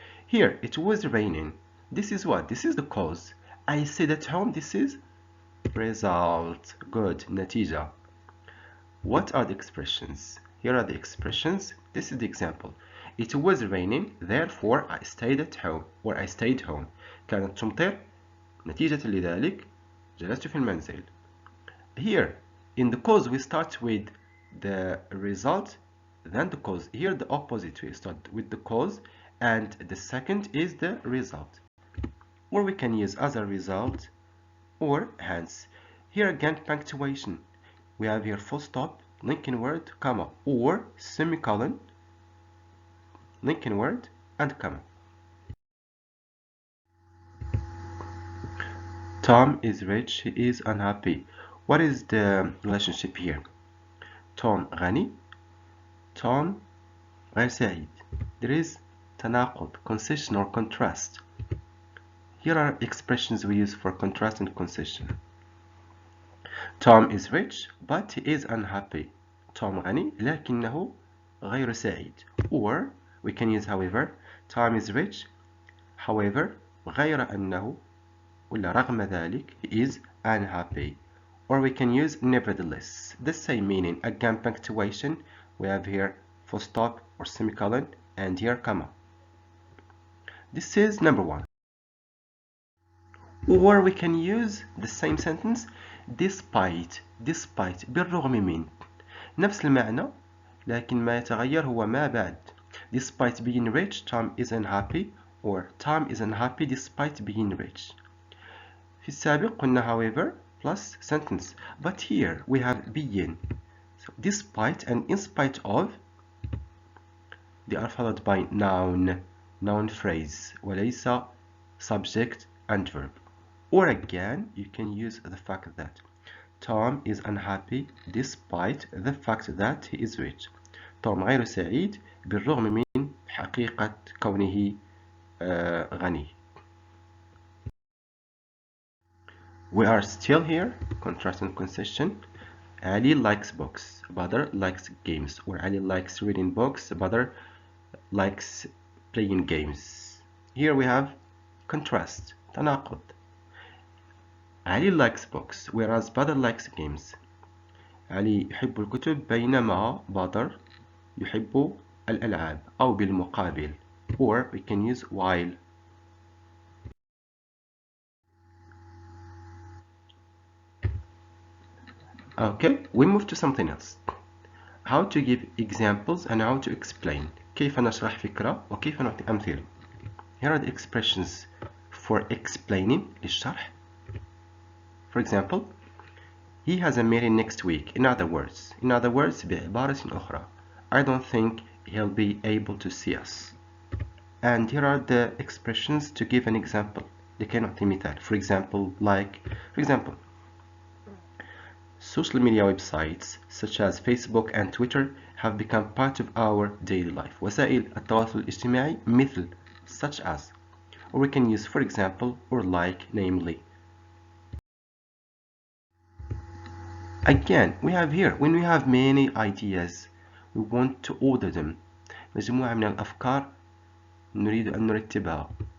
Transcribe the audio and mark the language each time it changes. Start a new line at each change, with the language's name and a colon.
English: Here it was raining. This is what? This is the cause. I stayed at home. This is result. Good. نتيجة. What are the expressions? Here are the expressions. This is the example. It was raining, therefore I stayed at home, or I stayed home.
Arabic: كانت تمطر, نتيجة لذلك جلست في المنزل.
English: Here, in the cause we start with the result, then the cause. Here the opposite, we start with the cause, and the second is the result. Or we can use as a result, or hence. Here again, punctuation. We have here full stop, linking word, comma, or semicolon, linking word, and comma. Tom is rich, he is unhappy. What is the relationship here?
Arabic: Tom غني, Tom غير سعيد.
English: There is تناقض, concession or contrast. Here are expressions we use for contrast and concession. Tom is rich, but he is unhappy.
Arabic: Tom غني لكنه غير سعيد.
English: Or we can use however. Tom is rich, however
Arabic: غير أنه ولا رغم ذلك
English: he is unhappy. Or we can use nevertheless. The same meaning. Again punctuation. We have here full stop or semicolon and here comma. This is number one. Or we can use the same sentence despite
Arabic: بالرغم من نفس المعنى لكن ما يتغير هو ما بعد.
English: Despite being rich, Tom is unhappy, or Tom is unhappy despite being rich.
Arabic: في السابق قلنا
English: however plus sentence, but here we have being. So despite and in spite of, they are followed by noun phrase وليس subject and verb. Or again, you can use the fact that Tom is unhappy despite the fact that he is rich.
Arabic: توم غير سعيد بالرغم من حقيقة كونه غني.
English: We are still here, contrast and concession. Ali likes books, Badr likes games, or Ali likes reading books, Badr likes playing games. Here we have contrast, تناقض. Ali likes books, whereas Badr likes games.
Arabic: علي يحب الكتب بينما بدر يحب الألعاب أو بالمقابل.
English: Or we can use while. Okay, we move to something else. How to give examples and how to explain.
Arabic: كيف نشرح فكرة وكيف نعطي أمثلة.
English: Here are the expressions for explaining للشرح. For example, he has a meeting next week. In other words,
Arabic: بعبارة أخرى,
English: I don't think he'll be able to see us. And here are the expressions to give an example.
Arabic: لكي نعطي مثال.
English: For example, social media websites such as Facebook and Twitter have become part of our daily life.
Arabic: وسائل التواصل الاجتماعي مثل
English: such as. Or we can use for example or like, namely. Again, we have here, when we have many ideas, we want to order them.
Arabic: مجموعة من الأفكار نريد أن نرتبها.